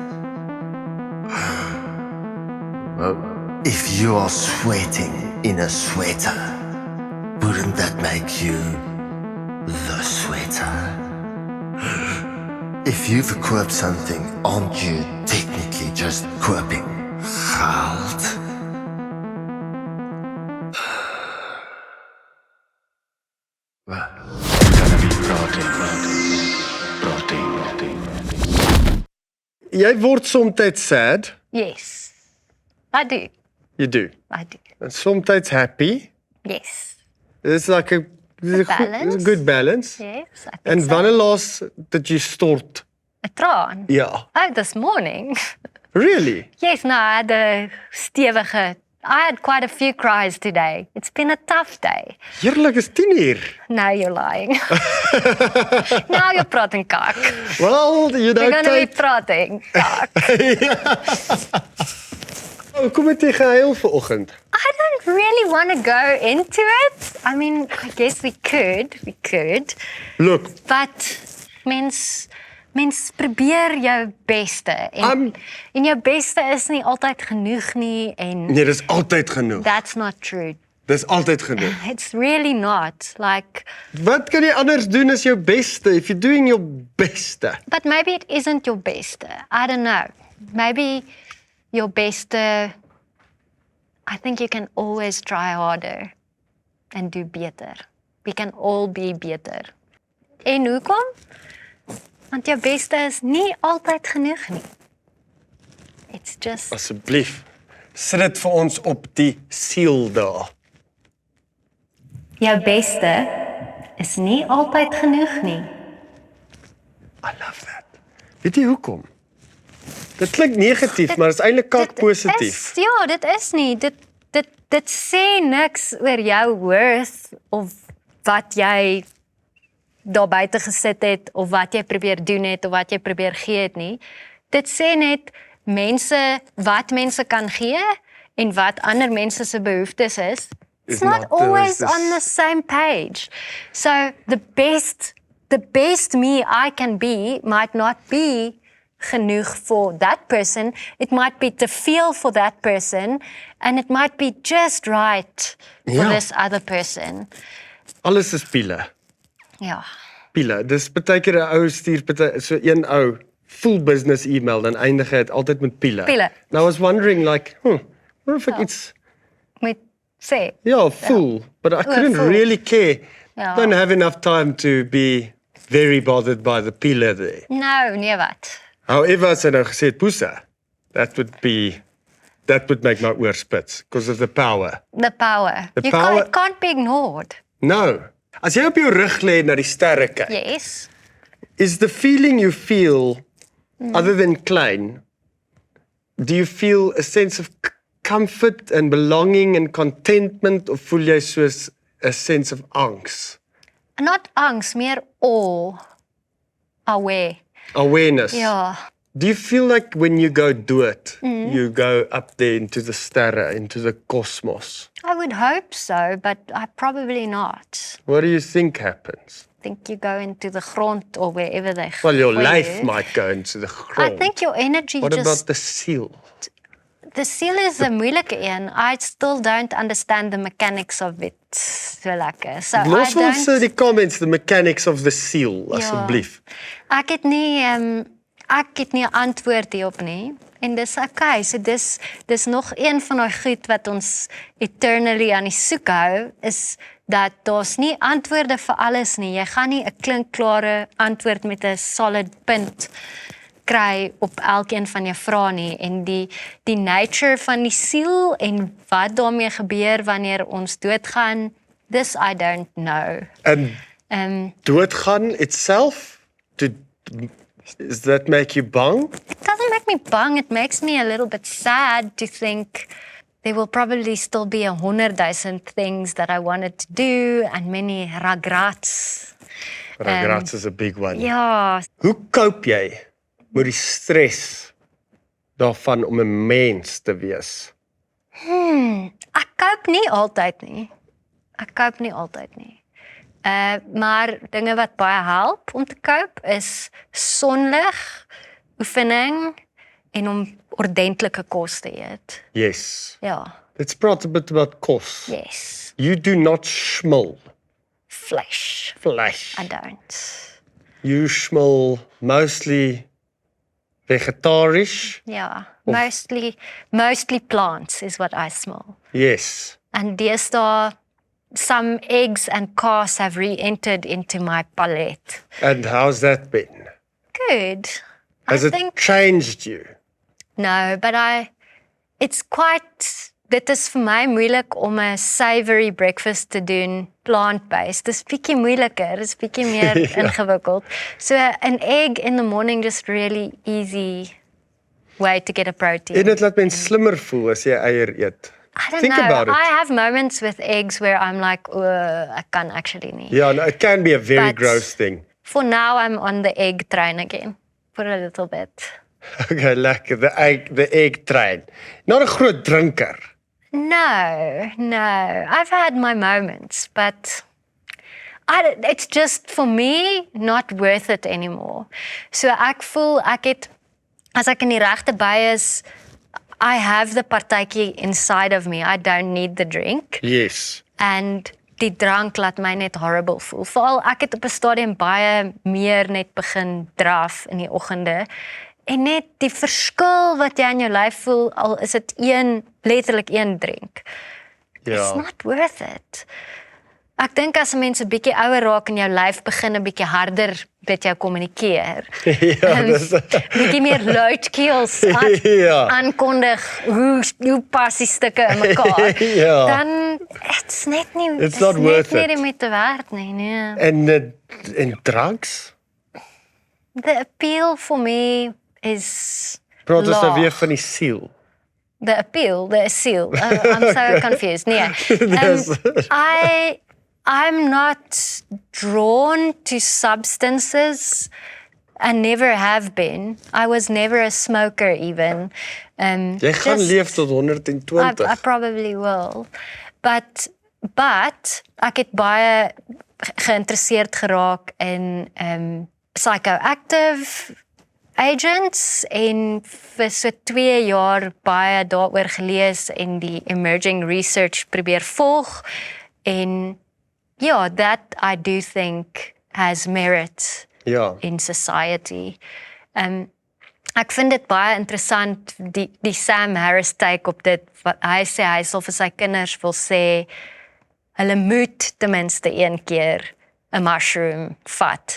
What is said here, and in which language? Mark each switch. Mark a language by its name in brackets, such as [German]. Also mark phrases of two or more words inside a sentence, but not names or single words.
[English] If you are sweating in a sweater, wouldn't that make you the sweater? If you've equipped something, aren't you technically just equipping geld? We're gonna be praating. [Afrikaans] Jy word soms sad. [English] Yes. I do. You do. I do. And sometimes happy. Yes. It's like a balance. good balance. Yes, I think [Afrikaans] En [English] so. [Afrikaans] wanneer laas dat jy stort? 'n traan. Ja. [English] Oh, this morning. Really? Yes, no, I had a stewige. I had quite a few cries today. It's been a tough day. [Afrikaans] Heerlik, is 10:00. [English] Now you're lying. Now you're [Afrikaans] prating kak. [English] Well, you know, We're gonna be [Afrikaans] tyd. prating kak. Kom het jy gehuil vanoggend? [English] I don't really want to go into it. I mean, I guess we could. Look, [Afrikaans] But mens probeer jou beste en jou beste is nie altyd genoeg nie en nee, dis altyd genoeg. [English] that's not true. [Afrikaans] Dis altyd genoeg. [English] It's really not. Like, [Afrikaans] Wat kan jy anders doen as jou beste? [English] If you're doing your beste. but maybe it isn't your beste. I don't know. Maybe your beste, I think you can always try harder and do better. We can all be better. [Afrikaans] En hoekom? Want jou beste is nie altyd genoeg nie. [English] It's just [Afrikaans] Asseblief, sit dit vir ons op die siel daar. jou beste is nie altyd genoeg nie. [English] I love that. [Afrikaans] Weet jy hoekom? Dit klink negatief, maar dit is eintlik kak positief. Ja, dit is nie. Dit sê niks oor jou worth of wat jy daar buite gesit het of wat jy probeer doen het of wat jy probeer gee het nie. Dit sê net wat mense kan gee en wat ander mense se behoeftes is. [English] It's not always on the same page. So the best me I can be might not be genoeg for that person. It might be to feel for that person and it might be just right for this other person. [Afrikaans] Alles is piele. Ja. Piele. Dis baie keer 'n ou stuur so een ou full business email dan eindig hy dit altyd met piele. Piele. [English] Now I was wondering like, what if it's [Afrikaans] Moet sê. [English] full, but I couldn't full. really care. [Afrikaans] Ja. [English] Don't have enough time to be very bothered by the piele there. [Afrikaans] Nou, nee wat. However, as hy nou gesê het poesa, [English] that would make my oor spits because of the power. The power. The You power- can't be ignored. No. [Afrikaans] As jy op jou rug lê en na die sterre kyk, [English] Yes. is the feeling you feel other than klein, do you feel a sense of comfort and belonging and contentment [Afrikaans] of voel jy soos [English] a sense of angs? Not angs, meer awe. Aware. Awareness. [Afrikaans] Ja. [English] Do you feel like when you go do it, you go up there into the sterre, into the cosmos? I would hope so, but I probably not. What do you think happens? I think you go into the grond or wherever they Well, your [Afrikaans] gooi [English] life you. might go into the I [Afrikaans] grond. [English] think your energy What just... about the seal? The seal is [Afrikaans] 'n moeilike een. [English] I still don't understand the mechanics of it so lekker. So [Afrikaans] Los [English] I [Afrikaans] ons [English] don't... die comments, the mechanics of the seal, [Afrikaans] asseblief. Ek het nie ek het nie 'n antwoord hierop nie. En dis okay, so dis nog een van daai goed wat ons eternally aan die soek hou, is dat daar's nie antwoorde vir alles nie. Jy gaan nie 'n klinkklare antwoord met 'n solid punt kry op elkeen van jou vrae nie. En die nature van die siel en wat daarmee gebeur wanneer ons doodgaan, [English] this I don't know. [Afrikaans] En doodgaan [English] itself, does that make you bang? It doesn't make me bang, it makes me a little bit sad to think there will probably still be 100,000 things that I wanted to do and many regrets. Regrets is a big one. [Afrikaans] Ja, Hoe cope jy met die stres daarvan om 'n mens te wees? ek koop nie altyd nie. Maar dinge wat baie help om te koop is sonlig, oefening en om ordentlike kos te eet. [English] Yes. [Afrikaans] Ja, [English] Let's praat a bit about kos. yes. You do not schmil Flesh, flesh. I don't. You schmil mostly vegetarisch. Ja, mostly plants is what I smell. Yes. And deesdae, some eggs and cars have re-entered into my palette. And how's that been? Good. Has I it think changed you? [Afrikaans] no, but dit is vir my moeilik om 'n [English] savory breakfast [Afrikaans] te doen, plant-based. Dis bietjie moeiliker, dis bietjie meer ingewikkeld. [English] So an egg in the morning just really easy way to get a protein. [Afrikaans] En dit laat mens slimmer voel as jy eier eet. [English] I don't Think know. about it. I have moments with eggs where I'm like, I can't actually nie. Yeah, no, it can be a very But- gross thing. For now, I'm on the egg train again for a little bit. Okay, lekker. The egg train. [Afrikaans] Not 'n groot drinker. [English] No. I've had my moments, but it's just for me not worth it anymore. [Afrikaans] So ek voel ek het as ek in die regte by is, [English] I have the partytjie inside of me. I don't need the drink. Yes. [Afrikaans] And die drank laat my net horrible voel. Veral ek het op 'n stadium baie meer net begin draf in die oggende. En net die verskil wat jy in jou lyf voel, al is dit letterlik een drink. [English] It's [Afrikaans] Ja. [English] not worth it. [Afrikaans] Ek dink as 'n mens 'n bietjie ouer raak en jou lyf begin 'n bietjie harder met jou kommunikeer. Ja, dis bietjie meer luidkeels Ja. aankondig hoe pas die stukke in mekaar. Ja. Dan it's net nie [English] It's not [Afrikaans] net [English] worth [Afrikaans] nie [English] it. [Afrikaans] die moeite werd nie, nee. En drugs? [English] The appeal for me is [Afrikaans] Praat ons nou laag. weer van die siel. [English] The appeal, the seal. I'm so confused. Nee. Yes. I'm not drawn to substances. I never have been. I was never a smoker even. [Afrikaans] Jy gaan leef tot 120. [English] I probably will. But [Afrikaans] ek het baie geïnteresseerd geraak in [English] psychoactive agents [Afrikaans] en vir so 2 jaar baie daaroor gelees en die [English] emerging research [Afrikaans] probeer volg en ja, [English] that I do think has merit [Afrikaans] Ja. [English] in society. [Afrikaans] Ek vind dit baie interessant die Sam Harris take op dit wat hy sê hy sal vir sy kinders wil sê hulle moet ten minste een keer 'n mushroom vat.